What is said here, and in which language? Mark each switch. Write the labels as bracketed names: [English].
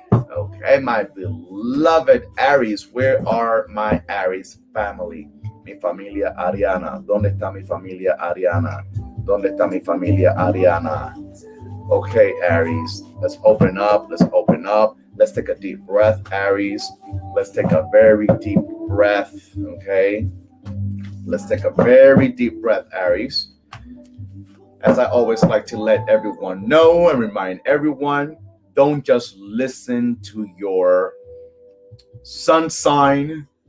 [English] Okay, my beloved Aries, where are my Aries family? [Spanish] Mi familia Ariana. ¿Dónde está mi familia Ariana? ¿Dónde está mi familia Ariana? [English] Okay, Aries, let's open up. Let's take a deep breath, Aries. Let's take a very deep breath, okay? Let's take a very deep breath, Aries. As I always like to let everyone know and remind everyone, don't just listen to your sun sign.